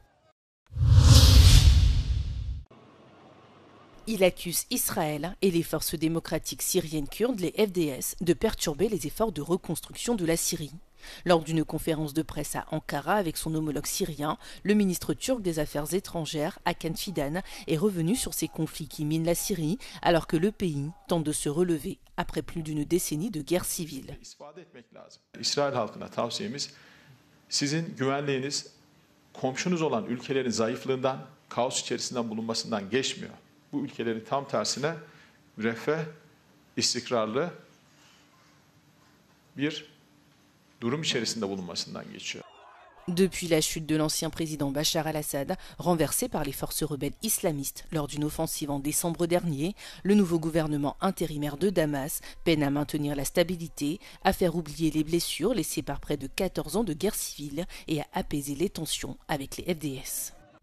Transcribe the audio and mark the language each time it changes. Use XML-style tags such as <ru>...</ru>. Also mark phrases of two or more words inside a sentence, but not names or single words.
<fr>Il accuse Israël et les forces démocratiques syriennes kurdes, les FDS, de perturber les efforts de reconstruction de la Syrie. Lors d'une conférence de presse à Ankara avec son homologue syrien, le ministre turc des Affaires étrangères, Hakan Fidan, est revenu sur ces conflits qui minent la Syrie alors que le pays tente de se relever après plus d'une décennie de guerre civile.</fr> <tr>İsrail halkına tavsiyemiz, sizin güvenliğiniz komşunuz olan ülkelerin zayıflığından, kaos içerisinden bulunmasından geçmiyor. Bu ülkelerin tam tersine refah, istikrarlı bir durum içerisinde bulunmasından geçiyor.</tr> <fr>Depuis la chute de l'ancien président Bachar al-Assad, renversé par les forces rebelles islamistes lors d'une offensive en décembre dernier, le nouveau gouvernement intérimaire de Damas peine à maintenir la stabilité, à faire oublier les blessures laissées par près de 14 ans de guerre civile et à apaiser les tensions avec les FDS.</fr>